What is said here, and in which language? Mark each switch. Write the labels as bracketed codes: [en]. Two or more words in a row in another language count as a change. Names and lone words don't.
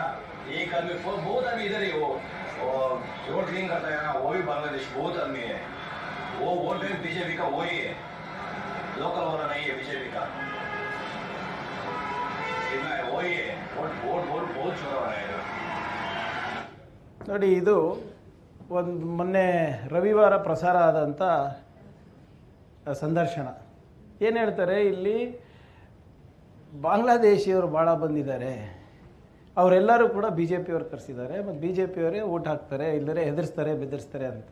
[hi] एक आदमी बहुत आदमी इधर ही वो रोड क्लीन करता है ना, वो भी बांग्लादेश बहुत आदमी है। वो वोट बैंक बीजेपी का वही है, लोकल वाला नहीं है बीजेपी का। इतना है, वही है। वोट बहुत छोटा है इधर। [kn] ನೋಡಿ, ಇದು ಒಂದು ಮೊನ್ನೆ ರವಿವಾರ ಪ್ರಸಾರ ಆದಂಥ ಸಂದರ್ಶನ. ಏನು ಹೇಳ್ತಾರೆ, ಇಲ್ಲಿ ಬಾಂಗ್ಲಾದೇಶಿಯವರು ಭಾಳ ಬಂದಿದ್ದಾರೆ, ಅವರೆಲ್ಲರೂ ಕೂಡ ಬಿ ಜೆ ಪಿಯವ್ರು ಕರೆಸಿದ್ದಾರೆ, ಮತ್ತು ಬಿ ಜೆ ಪಿಯವರೇ ಓಟ್ ಹಾಕ್ತಾರೆ, ಇಲ್ಲದೇ ಹೆದರ್ಸ್ತಾರೆ ಬೆದರಿಸ್ತಾರೆ ಅಂತ.